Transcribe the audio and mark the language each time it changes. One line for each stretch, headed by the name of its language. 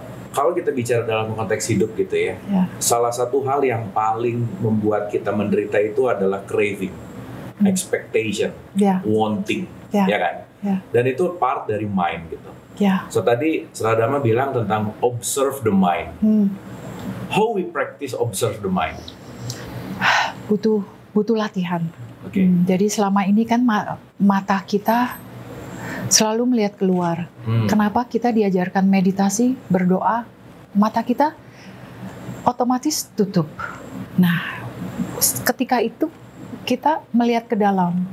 Indonesian: Kalau kita bicara dalam konteks hidup gitu ya, salah satu hal yang paling membuat kita menderita itu adalah
English: craving, expectation, wanting.
Indonesian: Ya. ya kan? Ya. Dan itu part dari mind gitu. Ya.
English: So
Indonesian: tadi Sradama bilang tentang
English: observe the mind. How we practice observe the mind?
Indonesian: Butuh latihan. Oke. Jadi selama ini kan mata kita selalu melihat keluar. Kenapa kita diajarkan meditasi, berdoa, mata kita otomatis tutup. Nah, ketika itu kita melihat ke dalam.